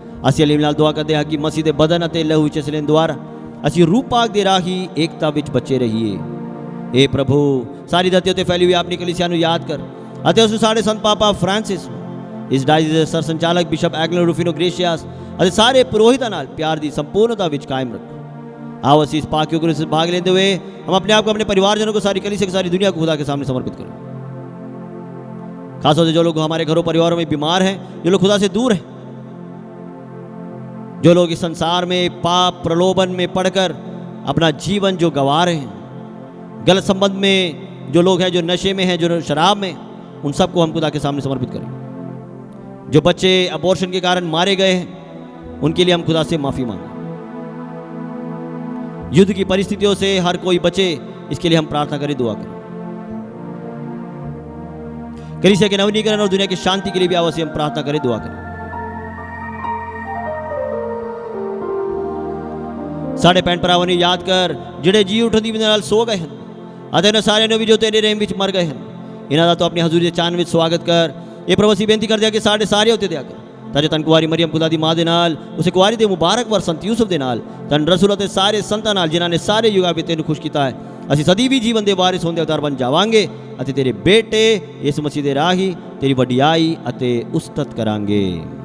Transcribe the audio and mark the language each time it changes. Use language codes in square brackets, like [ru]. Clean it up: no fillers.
[pa] ਅਸੀਂ ਅਲੀਮ ਨਾਲ ਦੁਆ ਕਰਦੇ ਹਾਂ ਕਿ ਮਸੀਹ ਦੇ ਬਦਨ ਅਤੇ ਲਹੂ ਵਿੱਚ ਚਲਣ ਦੁਆਰਾ ਅਸੀਂ ਰੂਹ ਪਾਕ ਦੇ ਰਾਹੀਂ ਏਕਤਾ ਵਿੱਚ ਬਚੇ ਰਹੀਏ। ਇਹ ਪ੍ਰਭੂ, ਸਾਰੀ ਧਰਤੀ ਉੱਤੇ ਫੈਲੀ ਹੋਈ ਆਪਣੀ ਕਲੀਸਿਆ ਨੂੰ ਯਾਦ ਕਰ ਅਤੇ ਉਸ ਨੂੰ ਸਾਡੇ ਸੰਤ ਪਾਪਾ ਫ੍ਰਾਂਸਿਸ, ਇਸ ਡਾਇਸੀ ਦੇ ਸਰ ਸੰਚਾਲਕ ਬਿਸ਼ਪ ਐਗਲਨ ਰੂਫਿਨੋ ਗ੍ਰੇਸ਼ੀਅਸ ਅਤੇ ਸਾਰੇ ਪੁਰੋਹਿਤਾਂ ਨਾਲ ਪਿਆਰ ਦੀ ਸੰਪੂर्णता ਵਿੱਚ ਕਾਇਮ ਰੱਖੋ। [hi] आओ [pa] ਅਸੀਂ [hi] इस पाक योग में भाग लेते हुए हम अपने आप को, अपने परिवारजनों को, सारी कलीसिया की सारी दुनिया को खुदा के सामने समर्पित करें। खासतौर से जो लोग हमारे घरों परिवारों में बीमार हैं, जो लोग खुदा से दूर हैं, जो लोग इस संसार में पाप प्रलोभन में पड़कर अपना जीवन जो गंवा रहे हैं, गलत संबंध में जो लोग हैं, जो नशे में हैं, जो शराब में, उन सबको हम खुदा के सामने समर्पित करें। जो बच्चे अबॉर्शन के कारण मारे गए हैं, उनके लिए हम खुदा से माफ़ी मांगें। युद्ध की परिस्थितियों से हर कोई बचे, इसके लिए हम प्रार्थना करें, दुआ करें। कलीसिया के नवीनीकरण और दुनिया की शांति के लिए भी आवश्यक हम प्रार्थना करें, दुआ करें। [pa] ਸਾਡੇ ਭੈਣ ਭਰਾਵਾਂ ਨੂੰ ਯਾਦ ਕਰ ਜਿਹੜੇ ਜੀ ਉਠਣ ਦੀ ਵਜ੍ਹਾ ਨਾਲ ਸੋ ਗਏ ਹਨ ਅਤੇ ਉਹਨਾਂ ਸਾਰਿਆਂ ਨੂੰ ਵੀ ਜੋ ਤੇਰੇ ਰਹਿਮ ਵਿੱਚ ਮਰ ਗਏ ਹਨ, ਇਹਨਾਂ ਦਾ ਤੂੰ ਆਪਣੀ ਹਜ਼ੂਰੀ ਦੇ ਚਾਨ ਵਿੱਚ ਸਵਾਗਤ ਕਰ। ਇਹ ਪ੍ਰਭੂ ਅਸੀਂ ਬੇਨਤੀ ਕਰਦੇ ਹਾਂ ਕਿ ਸਾਡੇ ਸਾਰੇ ਉੱਤੇ ਦਿਆ ਕਰ, ਤਾਂ ਜੋ ਤਨ ਕੁਆਰੀ ਮਰੀਮ ਖੁਦਾ ਦੀ ਮਾਂ ਦੇ ਨਾਲ, ਉਸੇ ਕੁਆਰੀ ਦੇ ਮੁਬਾਰਕ ਵਰ ਸੰਤ ਯੂਸਫ ਦੇ ਨਾਲ, ਤਨ ਰਸੂਲ ਅਤੇ ਸਾਰੇ ਸੰਤਾਂ ਨਾਲ ਜਿਨ੍ਹਾਂ ਨੇ ਸਾਰੇ ਯੁਗਾਂ ਵਿੱਚ ਤੈਨੂੰ ਖੁਸ਼ ਕੀਤਾ ਹੈ, ਅਸੀਂ ਸਦੀ ਵੀ ਜੀਵਨ ਦੇ ਵਾਰਿਸ ਹੋਣ ਦੇ ਹੱਕਦਾਰ ਬਣ ਜਾਵਾਂਗੇ ਅਤੇ ਤੇਰੇ ਬੇਟੇ ਯਿਸੂ ਮਸੀਹ ਦੇ ਰਾਹੀਂ ਤੇਰੀ ਵਡਿਆਈ ਅਤੇ ਉਸਤਤ ਕਰਾਂਗੇ।